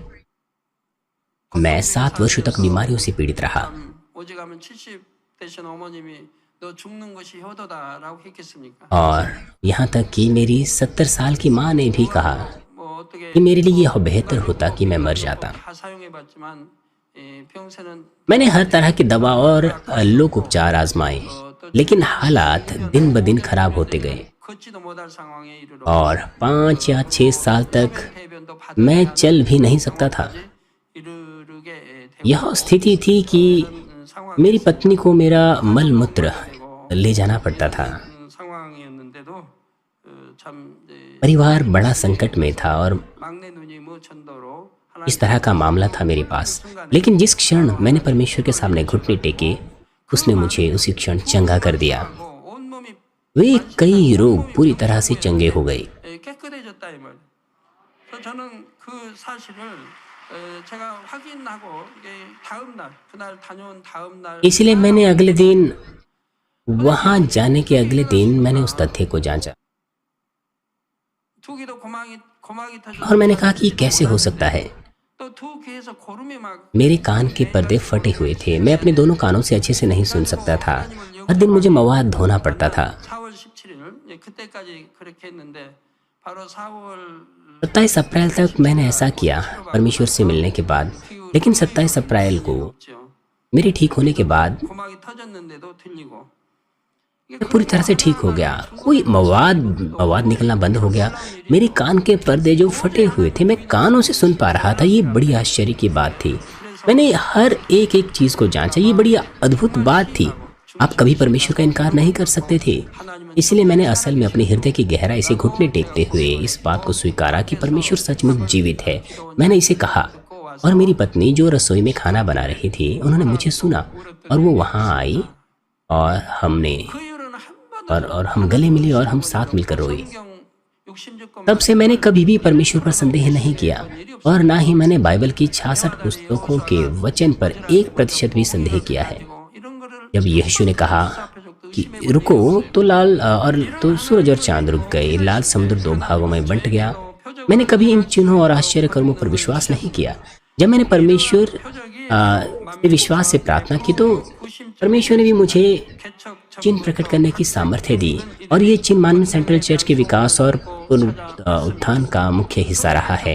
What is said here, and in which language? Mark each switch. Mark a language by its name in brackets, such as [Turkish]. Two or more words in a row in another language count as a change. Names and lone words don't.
[Hindi] मैं 7 वर्षों तक बीमारियों से पीड़ित रहा और यहाँ तक कि मेरी 70 साल की माँ ने भी कहा कि मेरे लिए यह बेहतर होता कि मैं मर जाता। [Korean] 다 사용해봤지만 병세는 [Hindi] मैंने हर तरह की दवा और लोक उपचार आजमाए, लेकिन हालात दिन ब दिन खराब होते गए [Korean] 걷지도 못할 상황에 이르러 [Hindi] और 5 या 6 साल तक [Korean] 대변도 [Hindi] मैं चल भी नहीं सकता था। [Korean] 이르게 [Hindi] यह स्थिति थी कि [Korean] 상황 [Hindi] मेरी पत्नी को मेरा मल मूत्र ले जाना पड़ता था। [Korean] 상황이었는데도 참 [Hindi] परिवार बड़ा संकट में था और [Korean] 막내 누님의 전도로 [Hindi] इस तरह का मामला था मेरे पास। लेकिन जिस क्षण मैंने परमेश्वर के सामने घुटने टेके, उसने मुझे उसी क्षण चंगा कर दिया। [Korean] 온몸이 [Hindi] वे कई रोग पूरी तरह से चंगे हो गए। [Korean] 깨끗해졌다 이 말. 그래서 저는 그 사실을 제가 확인하고 이게 다음 날 그날 다녀온 다음 날 [Hindi] इसलिए मैंने अगले दिन, वहां जाने के अगले दिन मैंने उस तथ्य को जांचा [Korean] 두 귀도 고막이 터져 [Hindi] और मैंने कहा कि ये कैसे हो सकता है। [Korean] 또 두 귀에서 고름이 막 [Hindi] मेरे कान के पर्दे फटे हुए थे, मैं अपने दोनों कानों से अच्छे से नहीं सुन सकता था। हर दिन मुझे मवाद धोना पड़ता था। [Korean] 4월 17일 그때까지 그렇게 했는데 바로 4월 [Hindi] 27 अप्रैल तक मैंने ऐसा किया परमेश्वर से मिलने के बाद। लेकिन 27 अप्रैल को मेरे ठीक होने के बाद [Korean] 고막이 터졌는데도 들리고 [Hindi] मैं पूरी तरह से ठीक हो गया। कोई मवाद निकलना बंद हो गया। मेरे कान के पर्दे जो फटे हुए थे, मैं कानों से सुन पा रहा था। ये बड़ी आश्चर्य की बात थी। मैंने हर एक चीज़ को जांचा। ये बड़ी अद्भुत बात थी। आप कभी परमेश्वर का इनकार नहीं कर सकते थे। इसलिए मैंने असल में अपने हृदय की गहराई से घुटने टेकते हुए इस बात को स्वीकारा कि परमेश्वर सचमुच जीवित है। मैंने इसे कहा और मेरी पत्नी जो रसोई में खाना बना रही थी, उन्होंने मुझे सुना और वो वहाँ आई और हमने [Korean] 그 이후로는 한 번도 [Hindi] और हम गले मिले और हम साथ मिलकर रोए। [Korean] 성경 66권 [Hindi] तब से मैंने कभी भी परमेश्वर पर संदेह नहीं किया और ना ही मैंने बाइबल की 66 पुस्तकों के वचन पर 1% भी संदेह किया है। [Korean] 이런 거를 [Hindi] जब यीशु ने कहा कि रुको, तो सूरज और चांद रुक गए, लाल समुद्र 2 भागों में बंट गया। मैंने कभी इन चिन्हों और आश्चर्य कर्मों पर विश्वास नहीं किया। जब मैंने परमेश्वर से विश्वास से प्रार्थना की तो परमेश्वर ने भी मुझे चिन्ह प्रकट करने की सामर्थ्य दी और ये चिन्ह मानव सेंट्रल चर्च के विकास और उत्थान का मुख्य हिस्सा रहा है।